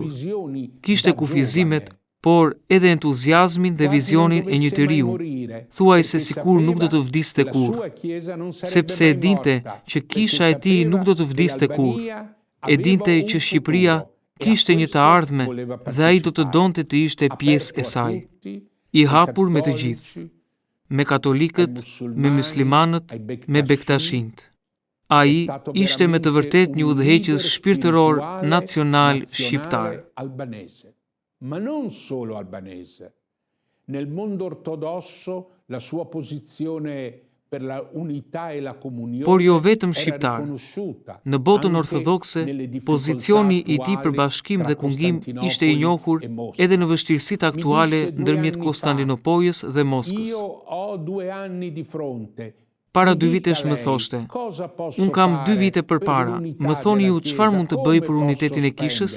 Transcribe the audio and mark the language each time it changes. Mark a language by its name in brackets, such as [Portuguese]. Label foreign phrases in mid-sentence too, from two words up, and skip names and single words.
[Albanian] Kishte kufizimet, por edhe entuziazmin dhe vizionin e një të riu, thuaj se sikur nuk do të vdiste kur, sepse e dinte që kisha e tij nuk do të vdiste kur, e dinte që Shqipëria kishte një të ardhme dhe ai do të donte të ishte pjesë e saj, i hapur me të gjithë, me katolikët, me muslimanët, me bektashint. Ai ishte me të vërtet një udhëheqës shpirtëror nacional shqiptar. [Italian] Ma non solo albanese. Nel mondo ortodosso la sua posizione per la unità e la comunione. [Albanian] Por jo vetëm shqiptar. Në botën ortodokse, pozicioni i tij për bashkim dhe kungim ishte i njohur edhe në vështirësitë aktuale ndërmjet Konstantinopolës dhe Moskës. Para 2 vitesh më thoshte, unë kam 2 vite përpara, më thoni ju çfarë mund të bëj për unitetin e kishës?